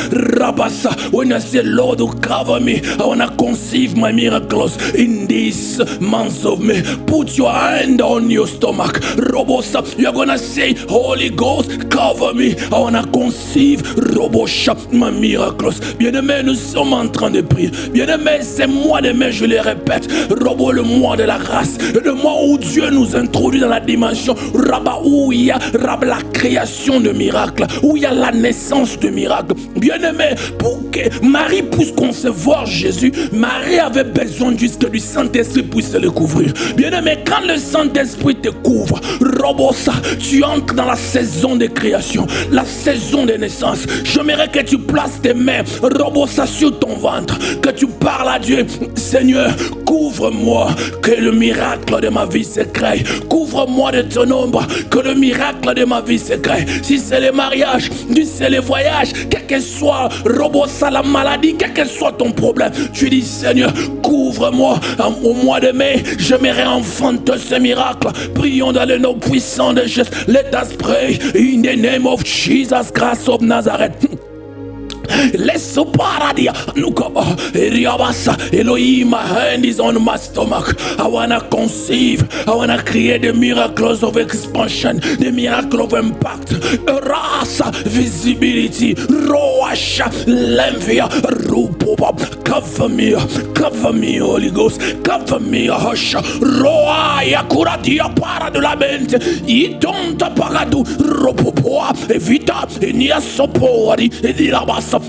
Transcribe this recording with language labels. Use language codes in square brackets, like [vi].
[en] Rabasa. When I say, Lord, cover me, I want to conceive my miracles in this month of May. Put your hand on your stomach. Robosa. You're going to say, Holy Ghost, cover me. I want to conceive, Robosha, my miracles. [fr] Bien-aimé, nous sommes en train de prier. Bien-aimé, c'est mois de mai, je le répète. Robo, le mois de la grâce. Le mois où Dieu nous introduit dans la dimension Rabba, où il y a Rabba, la création de miracles, où il y a la naissance de miracles. Bien-aimé, pour que Marie puisse concevoir Jésus, Marie avait besoin juste que du Saint-Esprit puisse le couvrir. Bien-aimé, quand le Saint-Esprit te couvre, Robosa, tu entres dans la saison de création, la saison de naissance. J'aimerais que tu places tes mains, Robosa, sur ton ventre, que tu parles à Dieu. Seigneur, couvre-moi, que le miracle de ma vie se crée. Couvre-moi de ton ombre, que le miracle de ma vie se crée. Si c'est le mariage, si c'est le voyage, quel que soit, Robosa, la maladie, quel que soit ton problème, tu dis, Seigneur, couvre-moi. Au mois de mai, j'aimerais enfanter ce miracle. Prions dans le nom puissant de Jésus. [en] Let us pray in the name of Jesus Christ of Nazareth. Let's paradia Nukaba Riabasa Elohim, my hand is on my stomach. I wanna conceive, I wanna create the miracles of expansion, the miracle of impact, rasa, visibility, roasha, lemvia, rupoba, cover me, Holy Ghost, cover me, hosha, roa, yakuradia para de la mente, itonta paradu, ropopoa, evita, enia sopori, edirabasa.